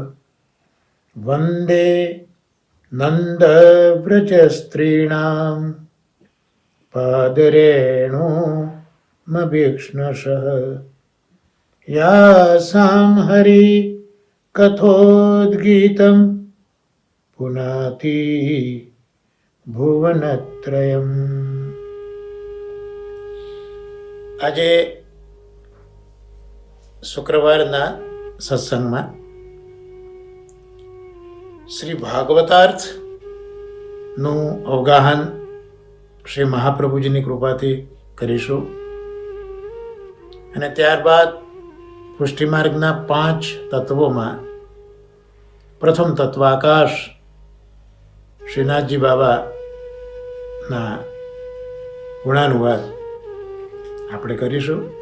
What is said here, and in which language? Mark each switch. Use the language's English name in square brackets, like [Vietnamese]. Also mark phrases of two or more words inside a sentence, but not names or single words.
[Sanskrit] वन्दे नन्दव्रजस्त्रीणां पादरेणुमभीक्ष्णशः यासां हरि कथोद्गीतं पुनाति भुवनत्रयम्। [Gujarati] આજે શુક્રવારના સત્સંગમાં શ્રી ભાગવતાર્થનું અવગાહન શ્રી મહાપ્રભુજીની કૃપાથી કરીશું અને ત્યારબાદ પુષ્ટિમાર્ગના 5 તત્વોમાં પ્રથમ તત્વ આકાશ શ્રીનાથજી બાબાના ગુણાનુવાદ આપણે કરીશું.